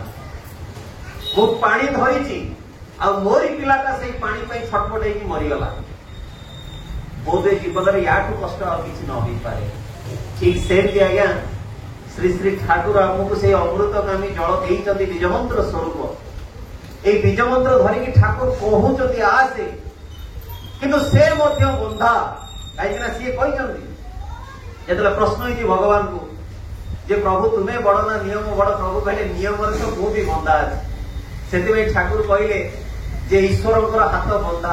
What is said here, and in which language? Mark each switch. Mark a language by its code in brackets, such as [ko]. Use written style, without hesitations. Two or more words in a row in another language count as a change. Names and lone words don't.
[or] ମୁଁ ପାଣି ଧରିଛି ଆଉ ମୋରି ପିଲାଟା ସେଇ ପାଣି ପାଇଁ ଛଟପଟ ହେଇକି ମରିଗଲା। ବୋଧେ ଜୀବନରେ ୟାଠୁ କଷ୍ଟ ଆଉ କିଛି ନ ହେଇପାରେ। ଠିକ ସେମିତି ଆଜ୍ଞା ଶ୍ରୀ ଶ୍ରୀ ଠାକୁର ଆମକୁ ସେଇ ଅମୃତକାମୀ ଜଳ ଦେଇଛନ୍ତି ବୀଜମନ୍ତ୍ର ସ୍ୱରୂପ। ଏଇ ବୀଜମନ୍ତ୍ର ଧରିକି ଠାକୁର କହୁଛନ୍ତି ଆସେ, କିନ୍ତୁ ସେ ମଧ୍ୟ ବନ୍ଧା। କାହିଁକିନା ସିଏ କହିଛନ୍ତି ଯେତେବେଳେ ପ୍ରଶ୍ନ ହେଇଛି ଭଗବାନଙ୍କୁ ଯେ ପ୍ରଭୁ ତୁମେ ବଡ ନା ନିୟମ ବଡ, ପ୍ରଭୁ କହିଲେ ନିୟମରେ ତ ମୁଁ ବି ବନ୍ଧା ଅଛି। ସେଥିପାଇଁ ଠାକୁର କହିଲେ ଯେ ଈଶ୍ୱରଙ୍କର ହାତ ବନ୍ଧା।